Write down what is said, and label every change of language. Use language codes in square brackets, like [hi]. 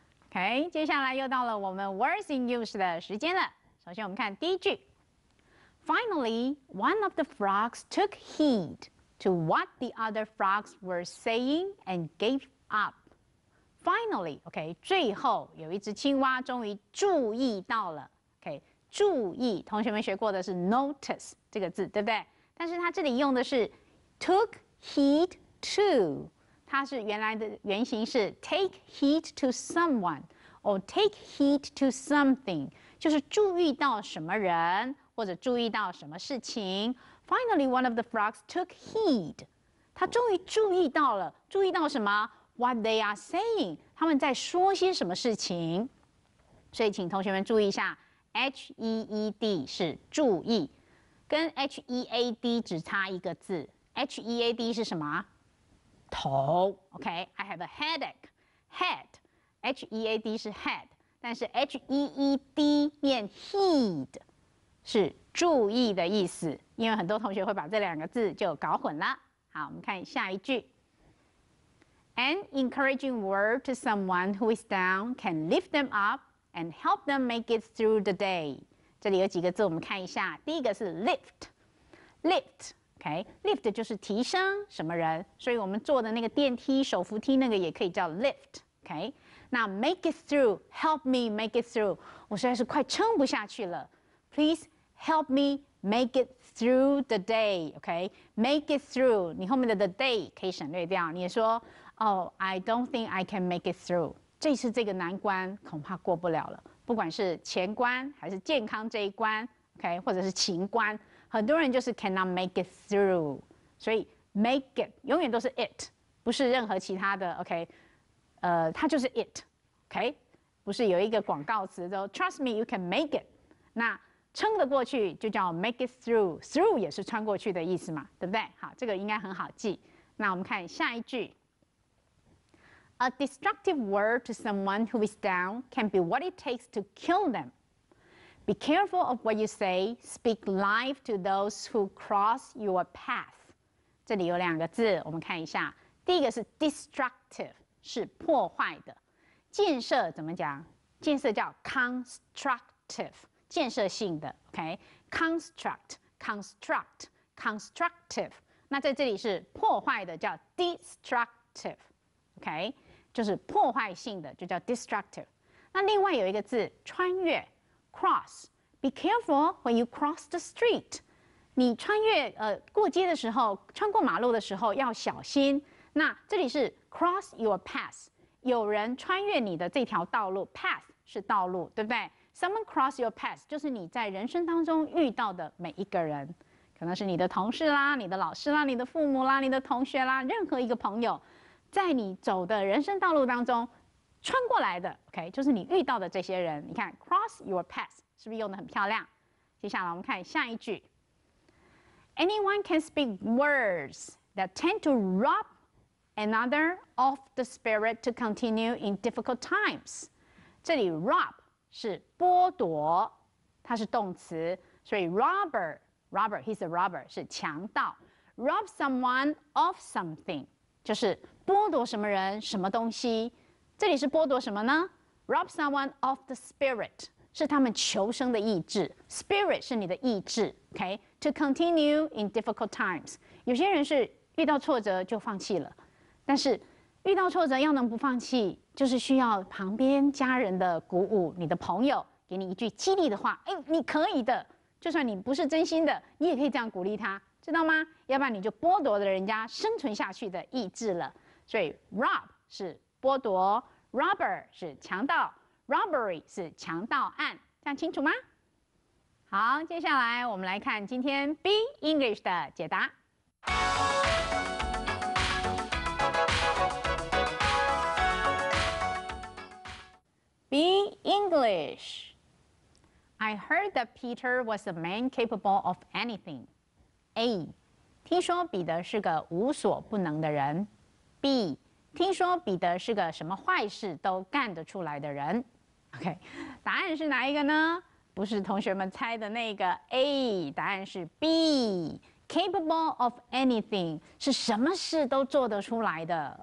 [zh] OK， 接下来又到了我们 Words in Use 的时间了。首先我们看第一句。 [en] Finally, one of the frogs took heed to what the other frogs were saying and gave up. [zh] Finally, OK， 最后有一只青蛙终于注意到了。 OK， 注意，同学们学过的是 notice 这个字，对不对？但是它这里用的是 took heed to。它是原来的原型是 take heed to someone or take heed to something， 就是注意到什么人或者注意到什么事情。 [en] Finally, one of the frogs took heed， [zh] 他终于注意到了，注意到什么 ？ [en] What they are saying， [zh] 他们在说些什么事情。所以请同学们注意一下 ，heed 是注意，跟 head 只差一个字 ，head 是什么？头 ，OK， [en] I have a headache， [zh] head，head 是 head， 但是 heed 念 heed 是注意的意思，因为很多同学会把这两个字就搞混了。好，我们看下一句。 [en] An encouraging word to someone who is down can lift them up and help them make it through the day。 [zh] 这里有几个字，我们看一下。第一个是 lift。OK，lift 就是提升什么人，所以我们坐的那个电梯、手扶梯那个也可以叫 lift。OK， 那 make it through， [en] help me make it through， [zh] 我实在是快撑不下去了， [en] Please help me make it through the day。 [zh] OK，make it through， 你后面的 the day 可以省略掉，你也说 [en] I don't think I can make it through， [zh] 这次这个难关恐怕过不了了，不管是钱关还是健康这一关 ，OK， 或者是情关。很多人就是 [en] cannot make it through， [zh] 所以 make it 永远都是 it， 不是任何其他的 OK， 它就是 it，OK， 不是有一个广告词说 [en] Trust me, you can make it， [zh] 那撑得过去就叫 make it through，through 也是穿过去的意思嘛，对不对？好，这个应该很好记。那我们看下一句。 [en] A destructive word to someone who is down can be what it takes to kill them. Be careful of what you say. Speak life to those who cross your path. [zh] 这里有2个字，我们看一下。第一个是 destructive， 是破坏的。建设怎么讲？建设叫 constructive， 建设性的。 OK，construct、constructive。 那在这里是破坏的，叫 destructive。OK。就是破坏性的，就叫 destructive。那另外有一个字穿越 cross， [en] be careful when you cross the street。 [zh] 你穿越过街的时候，穿过马路的时候要小心。那这里是 cross your path， 有人穿越你的这条道路 ，path 是道路，对不对 ？ [en] Someone cross your path [zh] 就是你在人生当中遇到的每一个人，可能是你的同事啦、你的老师啦、你的父母啦、你的同学啦，任何一个朋友。在你走的人生道路当中，穿过来的 ，OK， 就是你遇到的这些人。你看 ， [en] cross your path [zh] 是不是用得很漂亮？接下来我们看下一句 [en] ，Anyone can speak words that tend to rob another of the spirit to continue in difficult times。 [zh] 这里 rob 是剥夺，它是动词，所以 robber， [en] he's a robber [zh] 是强盗 ， [en] rob someone of something。 [zh] 就是剥夺什么人、什么东西，这里是剥夺什么呢 ？ [en] Rob someone of the spirit [zh] 是他们求生的意志 ，spirit 是你的意志 ，OK？ [en] To continue in difficult times， [zh] 有些人是遇到挫折就放弃了，但是遇到挫折要能不放弃，就是需要旁边家人的鼓舞，你的朋友给你一句激励的话，哎，你可以的，就算你不是真心的，你也可以这样鼓励他。知道吗？要不然你就剥夺了人家生存下去的意志了。所以 rob 是剥夺 ，robber 是强盗 ，robbery 是强盗案，这样清楚吗？好，接下来我们来看今天 Be English 的解答。 [en] Be English. I heard that Peter was a man capable of anything. A. [zh] 听说彼得是个无所不能的人。 [en] B. [zh] 听说彼得是个什么坏事都干得出来的人。 OK， 答案是哪一个呢？不是同学们猜的那个 A， 答案是 B。 [en] Capable of anything [zh] 是什么事都做得出来的。